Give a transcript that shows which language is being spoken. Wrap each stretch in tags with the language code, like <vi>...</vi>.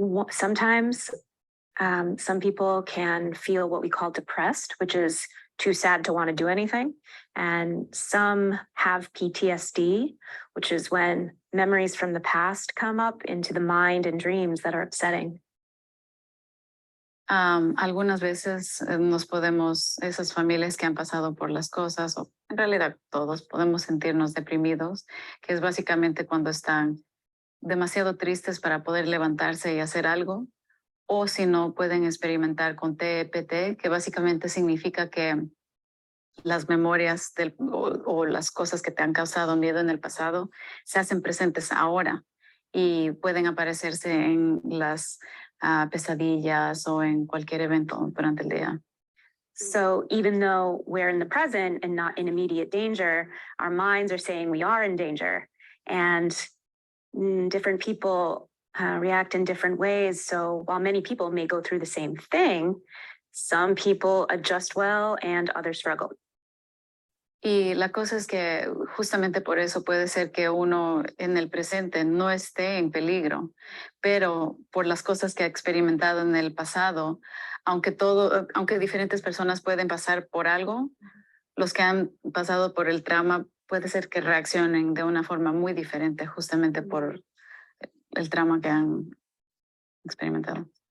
<en>Sometimes some people can feel what we call depressed, which is too sad to want to do anything. And some have PTSD, which is when memories from the past come up into the mind and dreams that are upsetting.</en> <es>Algunas veces esas familias que han pasado por las cosas, o en realidad todos podemos sentirnos deprimidos, que es básicamente cuando están demasiado tristes para poder levantarse y hacer algo, o si no pueden experimentar con TPT, que básicamente significa que las memorias o las cosas que te han causado miedo en el pasado se hacen presentes ahora y pueden aparecerse en las pesadillas o en cualquier evento durante el día.</es> <en>So even though we're in the present and not in immediate danger, our minds are saying we are in danger, and different people react in different ways. So while many people may go through the same thing, some people adjust well and others struggle.</en> <es>Y la cosa es que justamente por eso puede ser que uno en el presente no esté en peligro, pero por las cosas que ha experimentado en el pasado, aunque diferentes personas pueden pasar por algo, los que han pasado por el trauma puede ser que reaccionen de una forma muy diferente justamente por el trauma que han experimentado.</es>